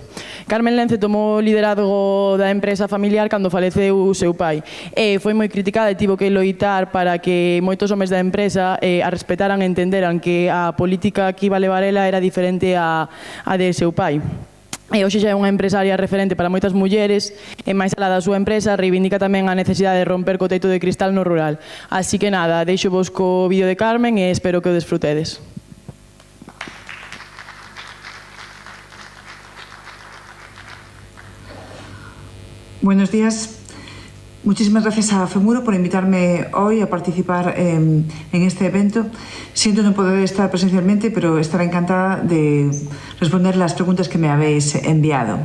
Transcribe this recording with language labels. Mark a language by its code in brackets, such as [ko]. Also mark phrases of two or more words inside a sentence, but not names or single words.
[gl] Carmen Lence tomou o liderazgo da empresa familiar cando faleceu o seu pai e foi moi criticada e tivo que loitar para que moitos homes da empresa a respetaran e entenderan que a política que iba a levar ela era diferente a de seu pai. E hoxe xa é unha empresaria referente para moitas mulleres e máis alá da súa empresa reivindica tamén a necesidade de romper co teito de cristal no rural. Así que nada, deixo vos co vídeo de Carmen e espero que o desfrutedes. [es] Buenos días. Muchísimas gracias a FEMURO por invitarme hoy a participar en este evento. Siento no poder estar presencialmente, pero estaré encantada de responder las preguntas que me habéis enviado.